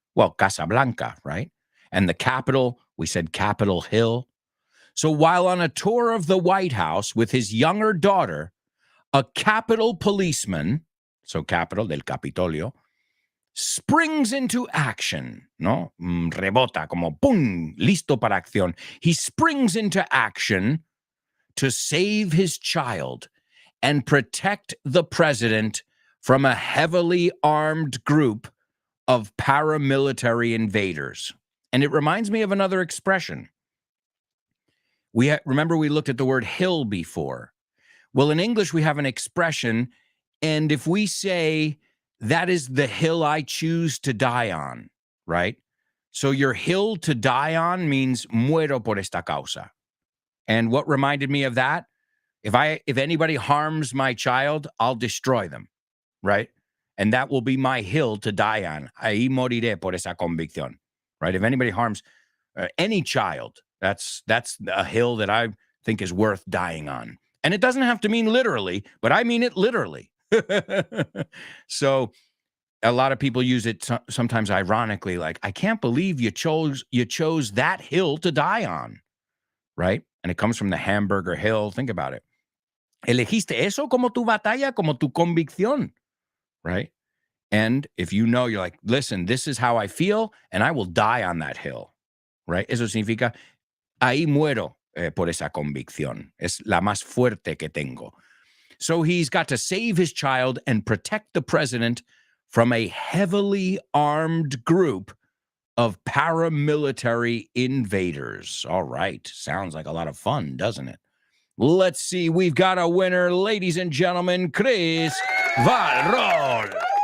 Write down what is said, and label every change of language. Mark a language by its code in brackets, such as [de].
[en] Well, Casablanca, right? And the Capitol, we said Capitol Hill. So while on a tour of the White House with his younger daughter, a Capitol policeman, so Capitol del Capitolio, [es] springs into action, ¿no? Rebota, como pum, listo para acción. [en] He springs into action to save his child and protect the president from a heavily armed group of paramilitary invaders. And it reminds me of another expression. Remember we looked at the word hill before. Well, in English, we have an expression, and if we say, that is the hill I choose to die on, right? So your hill to die on means [es] muero por esta causa. [en] And what reminded me of that? If anybody harms my child, I'll destroy them, right? And that will be my hill to die on. [es] Ahí moriré por esa convicción, right? [en] If anybody harms any child, that's a hill that I think is worth dying on. And it doesn't have to mean literally, but I mean it literally. So a lot of people use it sometimes ironically, like, I can't believe you chose that hill to die on, right? And it comes from the Hamburger Hill. Think about it. [es] Elegiste eso como tu batalla, como tu convicción, right? [en] And if you know, you're like, listen, this is how I feel, and I will die on that hill, right? [es] Eso significa, ahí muero por esa convicción. Es la más fuerte que tengo. [en] So he's got to save his child and protect the president from a heavily armed group of paramilitary invaders. All right. Sounds like a lot of fun, doesn't it? Let's see. We've got a winner, ladies and gentlemen, Chris Valrol.